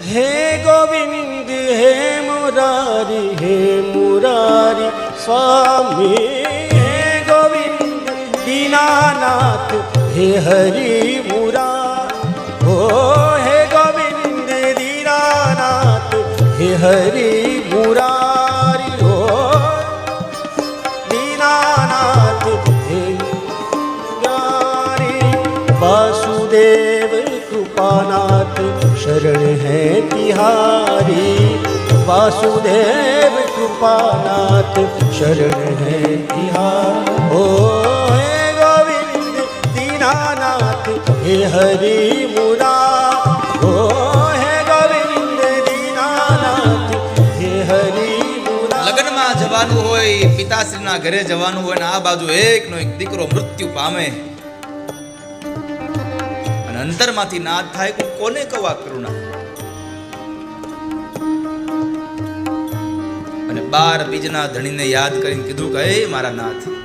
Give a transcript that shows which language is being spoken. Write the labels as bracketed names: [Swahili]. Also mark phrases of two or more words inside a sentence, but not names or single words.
[Gujarati] હે ગોવિંદ હે મુરારી, હે મુરારી સ્વામી, હે ગોવિંદ દીનાનાથ, હે હરિ મુરારી. ઓ હે ગોવિંદ દીનાનાથ, હે હરિ મુરારી. ઓ દીનાનાથ હે મુરારી. [Hindi] वासुदेव कृपानाथ शरण है तिहारी. वासुदेव कृपानाथ शरण है तिहारी. ओ हे गोविंद दीनानाथ, हे हरि मुरारी. ओ हे गोविंद दीनानाथ, हे हरि [Gujarati] જવાનું હોય, પિતાશ્રીના ઘરે જવાનું હોય, ને આ બાજુ એકનો એક દીકરો મૃત્યુ પામે, અને અંતરમાંથી નાદ થાય કે કોને કહું આ કરુણા. અને 12 બીજના ધણીને યાદ કરીને કીધું કે હે મારા નાથ.